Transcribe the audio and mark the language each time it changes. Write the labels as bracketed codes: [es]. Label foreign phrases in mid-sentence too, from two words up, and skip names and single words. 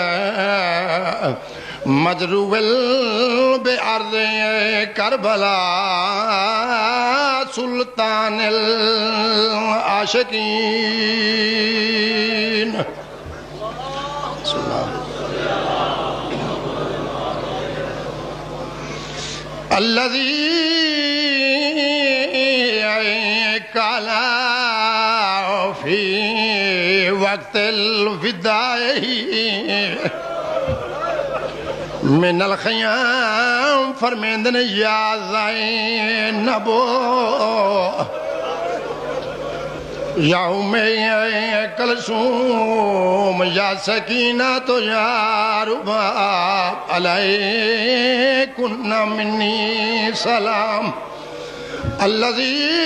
[ar] مجروح بأرض کربلا سلطان العاشقین الذي قال في وقت الوداع من الخیام فرمیندن یا زینب یا ام کلثوم یا سکینہ یا رباب علیکن منی سلام الذی